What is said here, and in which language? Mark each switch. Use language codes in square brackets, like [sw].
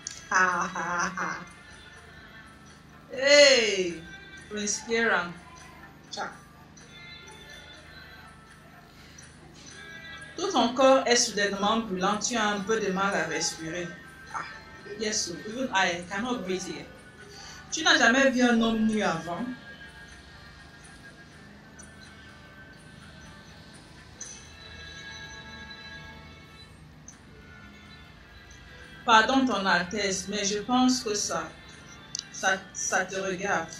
[en] Ha ha ha. Hey, Prince Kieran. Ciao. [fr] Tout ton corps est soudainement brûlant. Tu as un peu de mal à respirer. [en] Ah, yes, even I cannot breathe here. [fr] Tu n'as jamais vu un homme nu avant? Pardon, ton Altesse, mais je pense que ça te regarde.